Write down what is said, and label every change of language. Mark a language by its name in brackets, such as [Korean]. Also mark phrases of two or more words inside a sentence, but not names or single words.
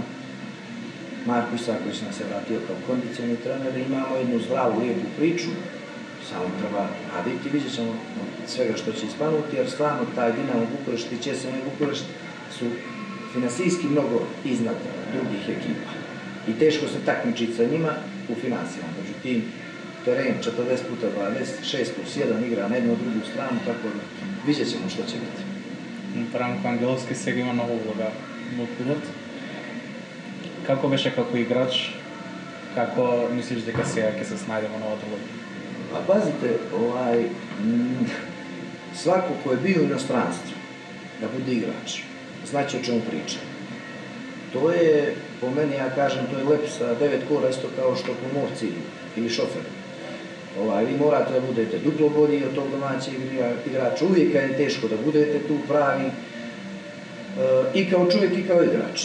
[Serbian] Marko Isaković nas je vratio kao kondicioni trener i imamo jednu zdravu, lijepu priču, samo treba raditi, vidjet ćemo svega što će ispanuti, jer stvarno taj Dinamo Bukurešt i ČSM Bukurešt su finansijski mnogo iznad drugih ekipa i teško se takmičiti sa njima u finansijama. Međutim, teren 40x20, 6+1 igra na jednu drugu stranu, tako da vidjet ćemo što će biti. [Macedonian] Branko Angelovski сега има много влога во клубот. Како беше како играч? Како мислиш дека сега ќе се снајде во новата лига? [Serbian] A pazite, svako ko je bio u inostranstvu da bude igrač, znači o čemu priča. To je, po meni, ja kažem, to je lep sa 9 kola, isto kao što pomorci ili šoferi. Vi morate da budete duplo bolji od tog domaćeg igrača, uvijek kad je teško da budete tu pravi, i kao čovjek i kao igrač.